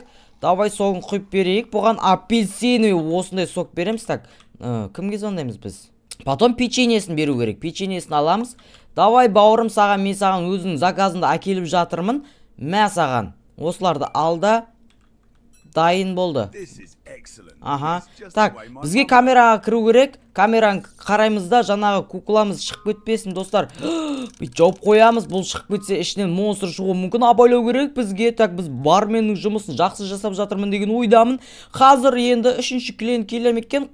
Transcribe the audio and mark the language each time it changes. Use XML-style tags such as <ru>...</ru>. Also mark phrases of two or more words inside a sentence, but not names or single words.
<kk>Давай согын құйып берейік. Бұған апельсиновый осындай сок береміз. Так, кімге звондаймыз біз? Потом печеньесін беру керек. Печеньесін аламыз. Давай, бауырым, саған, мен саған өзінің заказында әкеліп жатырмын. Мә саған. Осыларды алда. дайын болды.</kk> <en>This is excellent. Аха. It's just</en> <ru>Так,</ru> <en>the way my</en> <kk>бізге</kk> <en>mum-</en> <kk>камераға кіру керек. Камераны қараймыз да, жаңағы кукламыз шығып кетпесін, достар. Бүйтіп жауып қоямыз. Бұл шығып кетсе, ішінен монстр шығуы мүмкін. Абайлау керек бізге. Так, біз барменнің жұмысын жақсы жасап жатырмын деген ойдамын. Қазір енді 3-ші клиент келем екен.</kk>